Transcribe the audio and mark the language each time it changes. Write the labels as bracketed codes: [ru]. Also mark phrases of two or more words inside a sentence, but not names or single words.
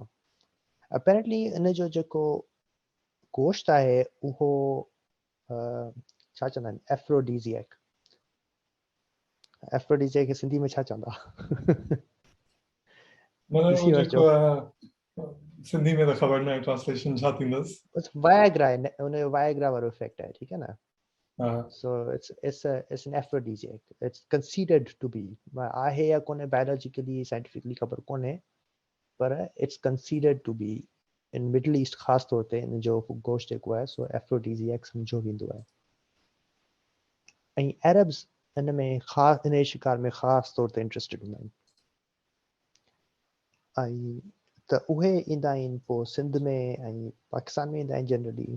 [sd] अपेरेंटली इन जो जेको गोश्त आहे उहो छा चवंदा आहिनि, एफ्रोडीजियक। एफ्रोडीजियक खे सिंधी में छा चवंदा? ॾिसी वठो। सिंधी में त ख़बर न आहे ट्रांसलेशन छा थींदसि। वायग्रा आहे, उनजो वायग्रा वारो इफेक्ट आहे, ठीकु आहे न। [en] So it's an aphrodisiac. It's considered to be, [sd] आहे या कोन्हे [en] biologically scientifically [sd] ख़बर कोन्हे, पर [en] it's considered to be in Middle East [sd] ख़ासि तौर ते इन जो गोश्त जेको आहे सो एफ्रोडीजियक सम्झो वेंदो आहे। ऐं अरब्स इन में ख़ासि इन शिकार में ख़ासि तौर ते इंट्रस्टेड हूंदा आहिनि। ऐं त उहे ईंदा आहिनि पोइ सिंध में ऐं पाकिस्तान में ईंदा आहिनि जनरली।